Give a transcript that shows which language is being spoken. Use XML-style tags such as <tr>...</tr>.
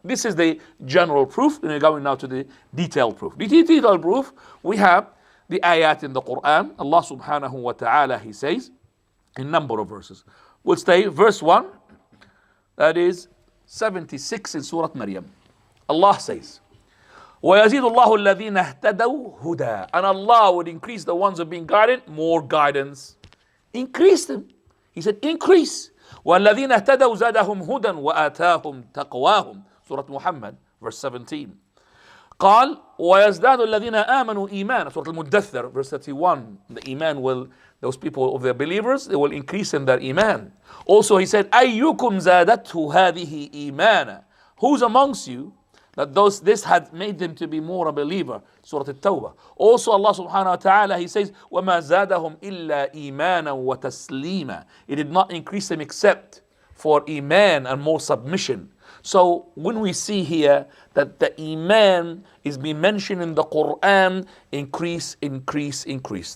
<en>This is the general proof. And we're going now to the detailed proof. The detailed proof, we have the ayat in the Quran. Allah subhanahu wa ta'ala, he says, in number of verses. We'll stay verse 1, that is 76 in Surah Maryam. Allah says,</en> <ar>وَيَزِيدُ اللَّهُ الَّذِينَ اهْتَدَوْا هُدًى.</ar> <en>And Allah would increase the ones who have been guided, more guidance. Increase them. He said, increase.</en> <ar>وَالَّذِينَ اهْتَدَوْا زَادَهُمْ هُدًى وَآتَاهُمْ تَقْوَاهُم.</ar> <en>Surah Muhammad, verse 17.</en> <ar>قال وَيَزْدَادُ الَّذِينَ آمَنُوا إِيمَانًا.</ar> <en>Surah Al-Muddathir, verse 31. The iman will, those people of the believers, they will increase in their iman. Also he said,</en> <ar>أَيُّكُمْ زَادَتْهُ هَذِهِ إِيمَانًا.</ar> <en>Who's amongst you that this had made them to be more a believer? Surah At-Tawbah. Also Allah subhanahu wa ta'ala, he says,</en> <ar>وَمَا زَادَهُمْ إِلَّا إِيمَانًا وَتَسْلِيمًا.</ar> <en>It did not increase them except for iman and more submission. So when we see here that the iman is being mentioned in the Quran, increase, increase, increase.</en>